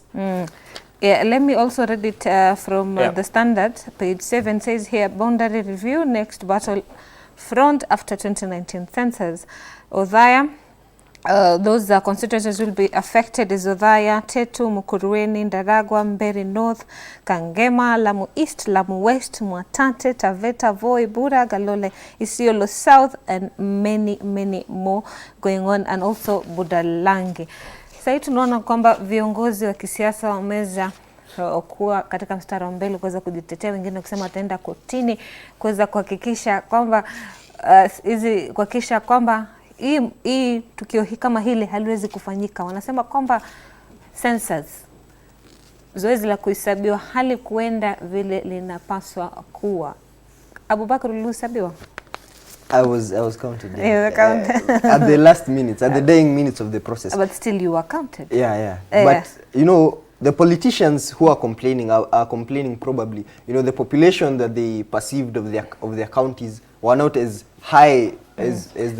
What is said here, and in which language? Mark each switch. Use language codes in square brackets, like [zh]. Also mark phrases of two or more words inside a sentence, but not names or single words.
[en] Yeah, let me also read it from the Standard. Page 7 says here, boundary review, next battle front after 2019 census. Othaya, those constituencies will be affected is Othaya, Tetu, Mukurweni, Ndaragwa, Mberi North, Kangema, Lamu East, Lamu West, Mwatate, Taveta, Voi, Bura, Galole, Isiolo South, and many more going on, and also Budalangi. [sw] Sasa tunaona kwamba viongozi wa kisiasa wameza kuwa katika mstari wa mbele kuweza kujitetea, wengine kusema wataenda kotini kuweza kuhakikisha kwamba kuhakikisha kwamba hii tukio kama hili haliwezi kufanyika. Wanasema kwamba census, zoezi la kuhesabiwa hali kuenda vile linapaswa kuwa. Abubakar, ulihesabiwa? [en] I was counted. At the last minutes, at the dying minutes of the process. But still you were counted. But you know, the politicians who are complaining are complaining probably, you know, the population that they perceived of their counties were not as high as the